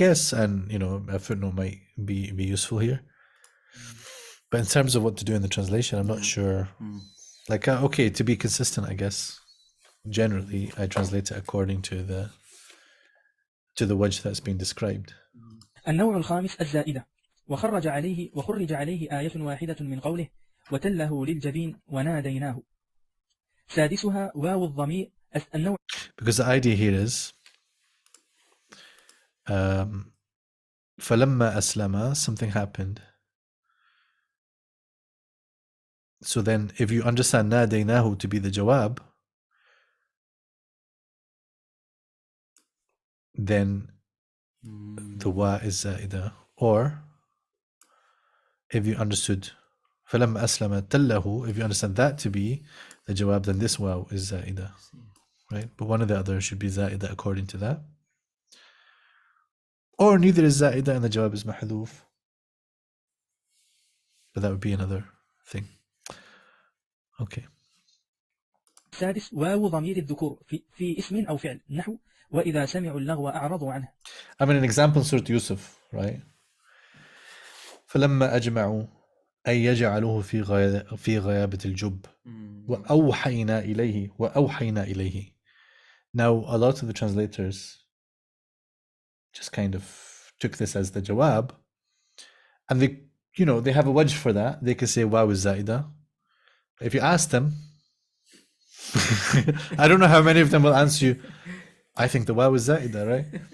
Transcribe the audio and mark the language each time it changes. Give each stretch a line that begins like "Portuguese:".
English: guess, and a footnote might be useful here. But in terms of what to do in the translation, I'm not sure. Like, okay, to be consistent, I guess. Generally, I translate it according to the wajh that's being described.
Arabic: النوع الخامس الزائدة وخرج عليه آية واحدة من قوله وتله للجبين وناديناه. سادسها واو الضمير النوع.
English: Because the idea here is
Arabic: فلما أسلم,
English: something happened. So then if you understand
Arabic: ناديناه
English: to be the jawab, then the wa is zaida. Or if you understood
Arabic: فلما أسلم تله,
English: if you understand that to be the jawab, then this wa is zaida. Right? But one or the other should be zaida according to that. Or neither is zaida and the jawab is mahdhuf. But that would be another thing. Okay.
Arabic: السادس واو ضمير الذكور في اسم أو فعل نحو وإذا سمعوا اللغو أعرضوا عنه.
English: I mean, an example in Surah Yusuf, right?
Arabic: فلما أجمعوا أن يجعلوه في غيابة الجب وأوحينا إليه.
English: Now, a lot of the translators just kind of took this as the jawab, and they have a wajh for that. They can say waw is zaida. If you ask them, I don't know how many of them will answer you, I think the waw is zaida, right?